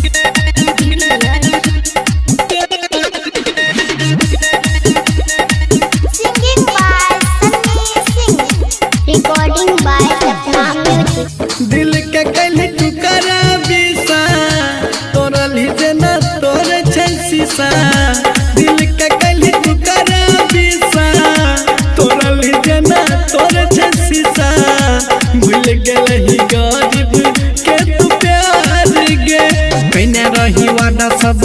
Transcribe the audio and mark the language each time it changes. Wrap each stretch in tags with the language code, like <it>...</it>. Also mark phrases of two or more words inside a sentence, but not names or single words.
<en>Singing by Sunny Singh. Recording by Sapna Music.</en> <mai>दिल के कहली तू करा बिसा तोरा लीजे न तोरे छै शीशा दिल के कहली तू करा बिसा तोरा लीजे न तोरे छै शीशा भूल गेलही गरीब के तू प्यार गे कइने रही वादा सब</mai>